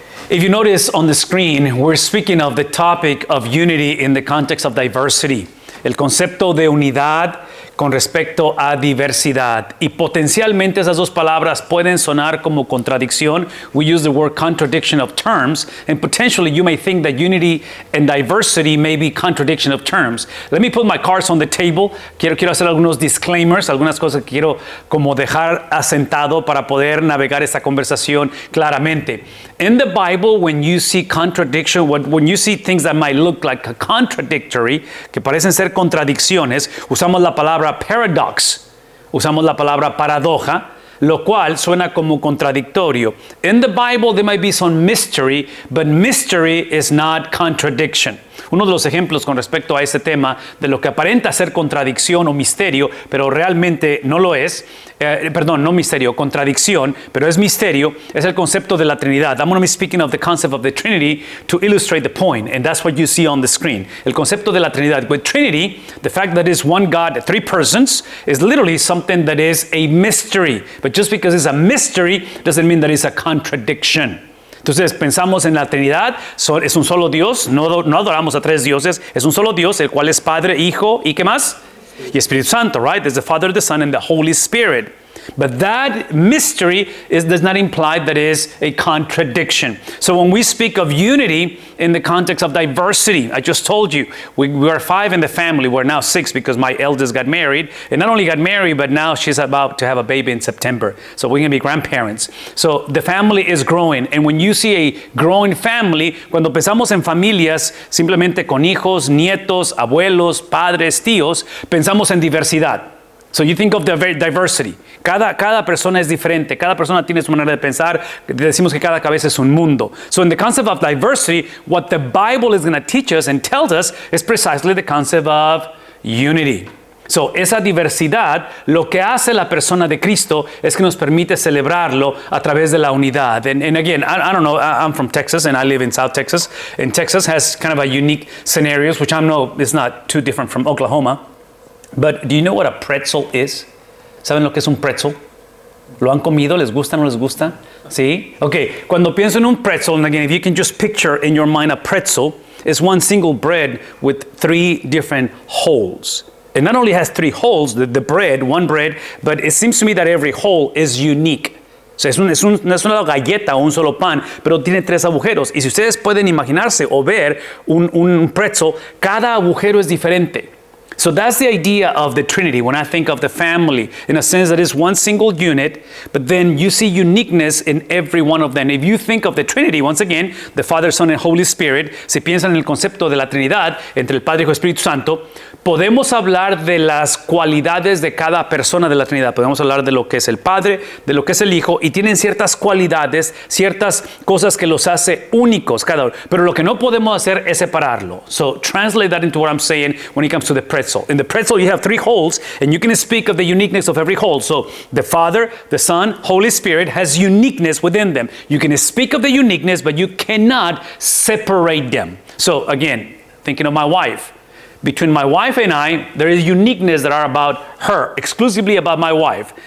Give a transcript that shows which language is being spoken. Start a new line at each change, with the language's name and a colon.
English: If you notice on the screen, we're speaking of the topic of unity in the context of diversity.
Spanish: El concepto de unidad con respecto a diversidad. Y potencialmente esas dos palabras pueden sonar como contradicción.
English: We use the word contradiction of terms, and potentially you may think that unity and diversity may be contradiction of terms. Let me put my cards on the table.
Spanish: Quiero hacer algunos disclaimers, algunas cosas que quiero como dejar asentado para poder navegar esta conversación claramente.
English: In the Bible, when you see contradiction, when you see things that might look like contradictory,
Spanish: que parecen ser contradicciones, usamos la palabra paradox, usamos la palabra paradoja, lo cual suena como contradictorio.
English: In the Bible, there might be some mystery, but mystery is not contradiction.
Spanish: Uno de los ejemplos con respecto a este tema de lo que aparenta ser contradicción o misterio, pero realmente no lo es, no misterio, contradicción, pero es misterio, es el concepto de la Trinidad.
English: I'm going to be speaking of the concept of the Trinity to illustrate the point, and that's what you see on the screen.
Spanish: El concepto de la Trinidad.
English: With Trinity, the fact that it's one God, three persons, is literally something that is a mystery. But just because it's a mystery doesn't mean that it's a contradiction.
Spanish: Entonces pensamos en la Trinidad, es un solo Dios, no adoramos a tres dioses, es un solo Dios, el cual es Padre, Hijo y ¿qué más? Y Espíritu Santo,
English: right? There's the Father, the Son, and the Holy Spirit. But that mystery does not imply that it is a contradiction. So when we speak of unity in the context of diversity, I just told you, we are 5 in the family. We're now 6 because my eldest got married. And not only got married, but now she's about to have a baby in September. So we're going to be grandparents. So the family is growing. And when you see a growing family,
Spanish: cuando pensamos en familias simplemente con hijos, nietos, abuelos, padres, tíos, pensamos en diversidad.
English: So you think of the diversity.
Spanish: Cada persona es diferente. Cada persona tiene su manera de pensar. Decimos que cada cabeza es un mundo.
English: So in the concept of diversity, what the Bible is going to teach us and tells us is precisely the concept of unity.
Spanish: So esa diversidad, lo que hace la persona de Cristo es que nos permite celebrarlo a través de la unidad.
English: And again, I don't know, I'm from Texas and I live in South Texas. And Texas has kind of a unique scenarios, which I know is not too different from Oklahoma. But do you know what a pretzel is?
Spanish: ¿Saben lo que es un pretzel? ¿Lo han comido? ¿Les gusta? ¿No les gusta? ¿Sí? Okay, cuando pienso en un pretzel,
English: and again, if you can just picture in your mind a pretzel, it's one single bread with 3 different holes. It not only has 3 holes, the bread, one bread, but it seems to me that every hole is unique.
Spanish: O sea, no es una galleta o un solo pan, pero tiene 3 agujeros. Y si ustedes pueden imaginarse o ver un pretzel, cada agujero es diferente.
English: So that's the idea of the Trinity when I think of the family, in a sense that it's one single unit, but then you see uniqueness in every one of them. If you think of the Trinity, once again, the Father, Son, and Holy Spirit,
Spanish: si piensan en el concepto de la Trinidad, entre el Padre, Hijo y Espíritu Santo, podemos hablar de las cualidades de cada persona de la Trinidad. Podemos hablar de lo que es el Padre, de lo que es el Hijo, y tienen ciertas cualidades, ciertas cosas que los hace únicos cada uno. Pero lo que no podemos hacer es separarlo.
English: So translate that into what I'm saying when it comes to the pretzel. In the pretzel, you have 3 holes, and you can speak of the uniqueness of every hole. So the Father, the Son, Holy Spirit has uniqueness within them. You can speak of the uniqueness, but you cannot separate them. So again, thinking of my wife. Between my wife and I, there is uniqueness that are about her, exclusively about my wife.